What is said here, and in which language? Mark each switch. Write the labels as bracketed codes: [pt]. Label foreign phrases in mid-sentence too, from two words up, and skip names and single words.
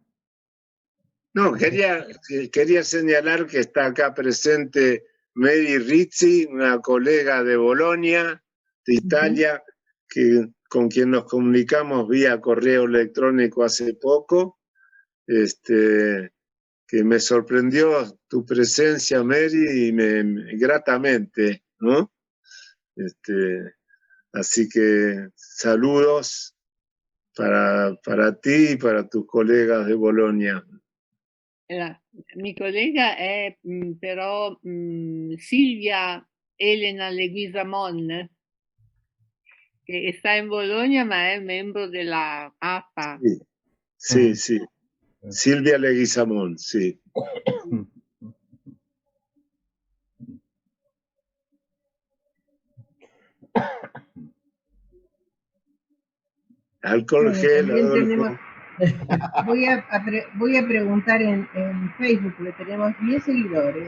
[es] No, quería señalar que está acá presente Mary Rizzi, una colega de Bolonia, de Italia, con quien nos comunicamos vía correo electrónico hace poco, que me sorprendió tu presencia, Mary, y gratamente, ¿no? Así que saludos para ti y para tus colegas de Bolonia. [it] Mi collega è però Silvia Elena Leguizamon, che sta in Bologna ma è membro della APA. Sì, sì. Silvia Leguizamon, sì. [es] Alcohol gel. Voy a preguntar en Facebook, porque tenemos 10 seguidores.